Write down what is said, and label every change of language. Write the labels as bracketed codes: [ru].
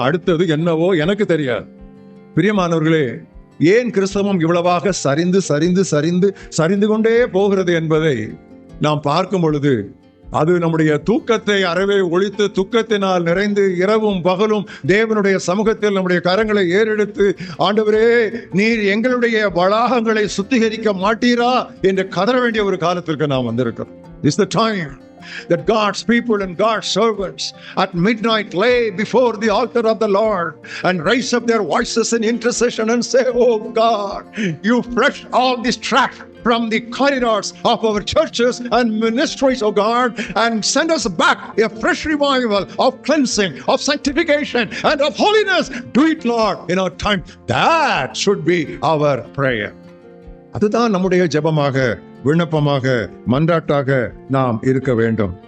[ta] அடுத்தது என்னவோ எனக்கு தெரியாது. பிரியமானவர்களே, ஏன் கிறிஸ்தவம் இவ்வளவாக சரிந்து சரிந்து சரிந்து சரிந்து கொண்டே போகிறது என்பதை நாம் பார்க்கும் பொழுது அது நம்முடைய தூக்கத்தை அறவே ஒழித்து துக்கத்தினால் நிறைந்து இரவும் பகலும் தேவனுடைய சமூகத்தில் நம்முடைய கரங்களை ஏறெடுத்து, ஆண்டவரே, நீர் எங்களுடைய வளாகங்களை சுத்திகரிக்க மாட்டீரா என்று கதற வேண்டிய ஒரு காலத்திற்கு நாம் வந்திருக்கிறோம். [en] This is the time that God's people and God's servants at midnight lay before the altar of the Lord and raise up their voices in intercession and say, oh God, you flush all this trash from the corridors of our churches and ministries, oh God, and send us back a fresh revival of cleansing, of sanctification, and of holiness. Do it, Lord, in our time. That should be our prayer. [ta] அதுதான் நம்முடைய ஜெபமாக, விண்ணப்பமாக, மன்றாட்டாக நாம் இருக்க வேண்டும்.